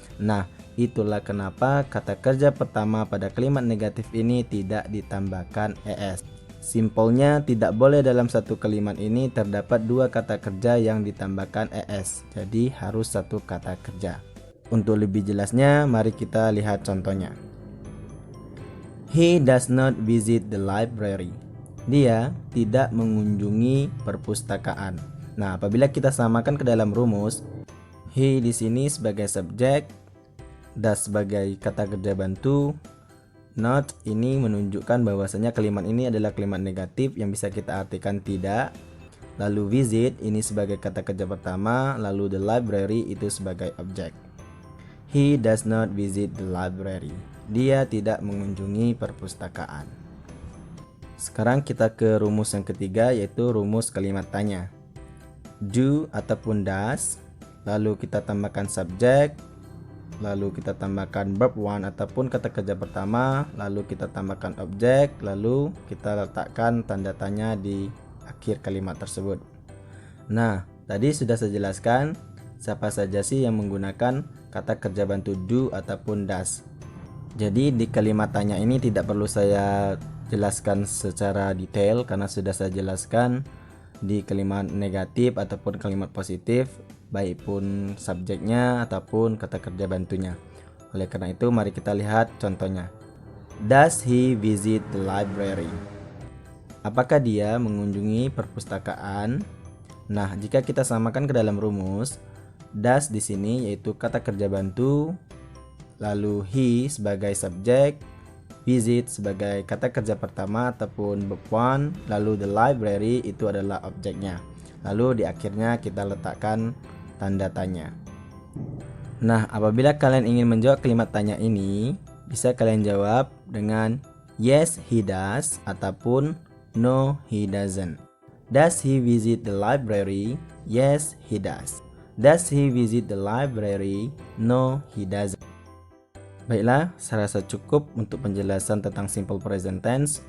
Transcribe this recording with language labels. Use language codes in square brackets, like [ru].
[id] Nah, itulah kenapa kata kerja pertama pada kalimat negatif ini tidak ditambahkan es. Simpelnya, tidak boleh dalam satu kalimat ini terdapat dua kata kerja yang ditambahkan es. Jadi harus satu kata kerja. Untuk lebih jelasnya, mari kita lihat contohnya. [en] He does not visit the library. [id] Dia tidak mengunjungi perpustakaan. Nah, apabila kita samakan ke dalam rumus, he di sini sebagai subjek, does sebagai kata kerja bantu, not ini menunjukkan bahwasanya kalimat ini adalah kalimat negatif yang bisa kita artikan tidak. Lalu visit ini sebagai kata kerja pertama, lalu the library itu sebagai objek. [en] He does not visit the library. [id] Dia tidak mengunjungi perpustakaan. Sekarang kita ke rumus yang ketiga, yaitu rumus kalimat tanya. Do ataupun does, lalu kita tambahkan subjek, lalu kita tambahkan verb one ataupun kata kerja pertama, lalu kita tambahkan objek, lalu kita letakkan tanda tanya di akhir kalimat tersebut. Nah, tadi sudah saya jelaskan siapa saja sih yang menggunakan kata kerja bantu do ataupun does. Jadi di kalimat tanya ini tidak perlu saya jelaskan secara detail karena sudah saya jelaskan di kalimat negatif ataupun kalimat positif, baik pun subjeknya ataupun kata kerja bantunya. Oleh karena itu mari kita lihat contohnya. [en] Does he visit the library? [id] Apakah dia mengunjungi perpustakaan? Nah, jika kita samakan ke dalam rumus, does di sini yaitu kata kerja bantu, lalu he sebagai subjek, visit sebagai kata kerja pertama ataupun verb one, lalu the library itu adalah objeknya. Lalu di akhirnya kita letakkan tanda tanya. Nah, apabila kalian ingin menjawab kalimat tanya ini, bisa kalian jawab dengan [en] yes he does [id] ataupun [en] no he doesn't. Does he visit the library? Yes he does. Does he visit the library? No, he doesn't. [id] Baiklah, saya rasa cukup untuk penjelasan tentang simple present tense.